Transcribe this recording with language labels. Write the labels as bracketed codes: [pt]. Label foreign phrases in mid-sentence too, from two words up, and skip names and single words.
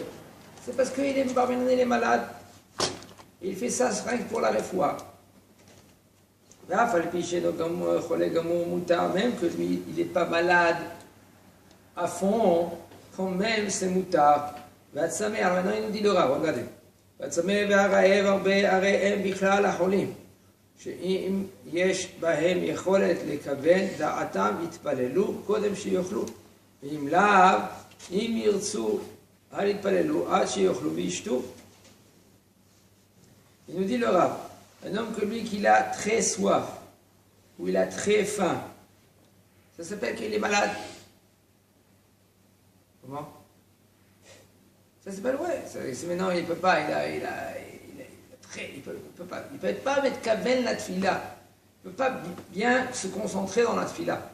[fr] C'est parce qu'il est malade. Il fait ça rien que pour la refoua. Même que lui, il n'est pas malade à fond, quand même c'est moutard. Alors maintenant il nous dit le Rav, regardez. [he] שאם יש בהם יכולת לכוון דעתם יתפללו קודם שיאכלו. ואם לאו, אם ירצו, אל יתפללו עד שיאכלו וישתו. [fr] Il nous dit le Rav, un homme comme lui qui a très soif, ou il a très faim, ça s'appelle qu'il est malade. Comment? Ça s'appelle, ouais, c'est maintenant il ne peut pas, il peut pas mettre kaven la tfila, il ne peut pas bien se concentrer dans la tfila.